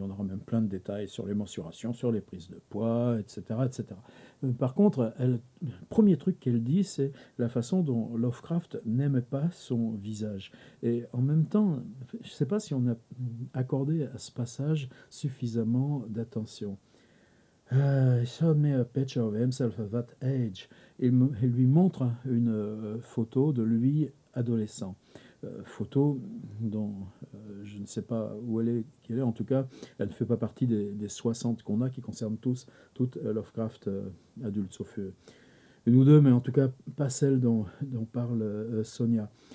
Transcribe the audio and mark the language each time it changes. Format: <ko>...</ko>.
<fr>On aura même plein de détails sur les mensurations, sur les prises de poids, etc. etc. Par contre, le premier truc qu'elle dit, c'est la façon dont Lovecraft n'aimait pas son visage. Et en même temps, je ne sais pas si on a accordé à ce passage suffisamment d'attention.</fr> <en>He showed me a picture of himself at that age.</en> <fr>Il lui montre une photo de lui adolescent. Photo dont je ne sais pas où elle est, qui elle est. En tout cas, elle ne fait pas partie des 60 qu'on a, qui concernent toutes Lovecraft adultes, sauf une ou deux, mais en tout cas pas celle dont parle Sonia.</fr>